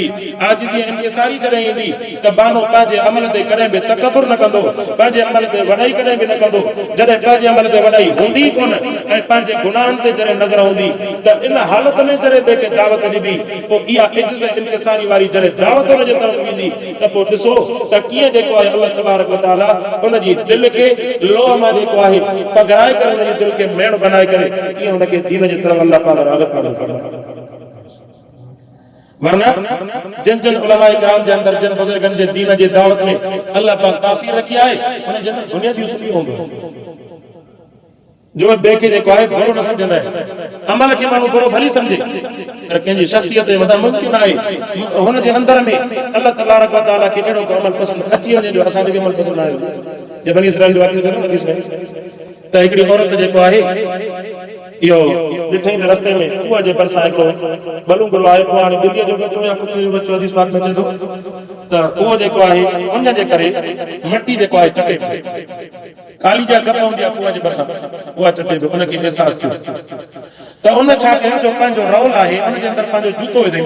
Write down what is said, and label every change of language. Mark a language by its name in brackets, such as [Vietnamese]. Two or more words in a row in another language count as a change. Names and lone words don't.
[Sindhi] आजिज़ी ऐं इनकिसारी जॾहिं ईंदी त माण्हू पंहिंजे अमल ते कॾहिं बि तकबुर न कंदो, पंहिंजे अमल ते वॾाई कॾहिं बि न कंदो। जॾहिं पंहिंजे अमल ते वॾाई हूंदी कोन ऐं पंहिंजे गुनाहनि ते जॾहिं नज़र हूंदी त इन हालत में जॾहिं ॿिए खे दावत ॾिबी, पोइ इहा इज़्ज़त ऐं इनकिसारी वारी जॾहिं दावत हुनजे तरफ़ ईंदी त पोइ ॾिसो त कीअं जेको आहे [Arabic] الله تبارك وتعالى [Sindhi] उनजी दिलि खे लोह मां जेको आहे पघराए करे उनजी दिलि खे मेण बनाए करे कीअं उनखे दीन जी तरफ़ अल्लाह पाक राग़िब फरमाए। वरना जिन जिन उलमाए किराम जे अंदरि, जिन बुज़ुर्गनि जे दीन जे दावत में अल्लाह पाक तासीर रखी आहे, उन जे अंदरि बुनियादी उसूल इहो हूंदो जो ॿिए खे जेको आहे बुरो न सम्झंदा आहिनि। अमल खे माण्हू बुरो भली सम्झे, पर कंहिंजी शख़्सियत जे मथां मुमकिन आहे हुन जे अंदरि में [Arabic] الله تبارك وتعالى [Sindhi] खे अहिड़ो अमल पसंदि अची वञे जो असांखे बि अमल पसंदि न आहे। जे बनी इसराइल जो वाक़ियो थियो न हदीस में त हिकिड़ी औरत जेको आहे इहो ॾिठई त रस्ते में कुआ जे भरिसां हिकिड़ो बलूंगड़ो आहे, पोइ हाणे ॿिलीअ जो बच्चो या कुते जो बच्चो हदीस पाक में अचे थो त उहो जेको आहे उन जे करे मिटी जेको आहे चटे काली जा कप हूंदी आहे कुआ जे भरिसां, उहा चटे पियो, उनखे अहसासु थियो त उन छा कयो जो पंहिंजो रौल आहे उन जे अंदरि पंहिंजो जूतो विधई।